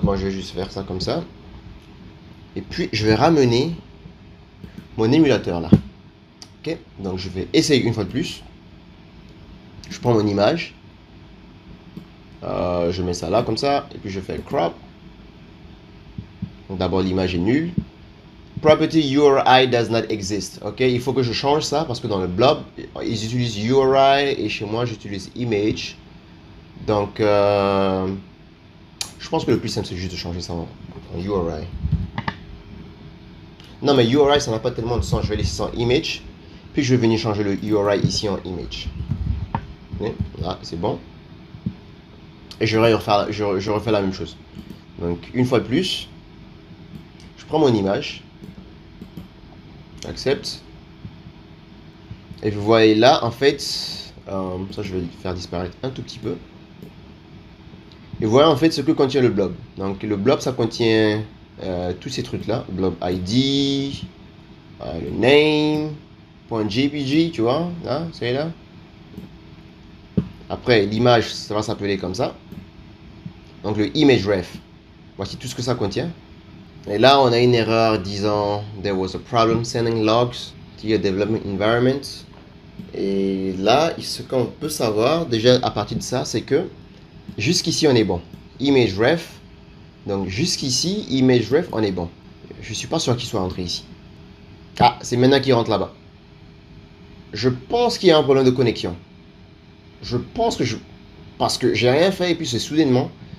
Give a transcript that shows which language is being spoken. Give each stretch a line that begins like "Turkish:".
French: Moi, je vais juste faire ça comme ça. Et puis, je vais ramener mon émulateur là. Ok, donc je vais essayer une fois de plus. Je prends mon image. Je mets ça là comme ça. Et puis je fais crop. Donc d'abord l'image est nulle.
English: Property URI does not exist.
French: Ok, il faut que je change ça parce que dans le blob, ils utilisent URI et chez moi j'utilise image. Donc je pense que le plus simple c'est juste de changer ça en URI. Non mais URI ça n'a pas tellement de sens. Je vais laisser ça en image. Puis je vais venir changer le URI ici en image. Okay. Là c'est bon. Et je refais la même chose. Donc une fois de plus, je prends mon image. Accepte. Et vous voyez là, en fait, ça je vais le faire disparaître un tout petit peu. Et voilà en fait ce que contient le blob. Donc le blob ça contient tous ces trucs là. Blob ID, le name, .jpg, tu vois, là, c'est là. Après l'image ça va s'appeler comme ça. Donc le image ref, voici tout ce que ça contient. Et là on a une erreur disant
English: there was a problem sending logs to your development environment.
French: Et là, ce qu'on peut savoir déjà à partir de ça, c'est que jusqu'ici on est bon. Image ref, donc jusqu'ici, image ref, on est bon. Je suis pas sûr qu'il soit rentré ici. Ah, c'est maintenant qu'il rentre là-bas. Je pense qu'il y a un problème de connexion. Je pense que parce que j'ai rien fait et puis c'est soudainement.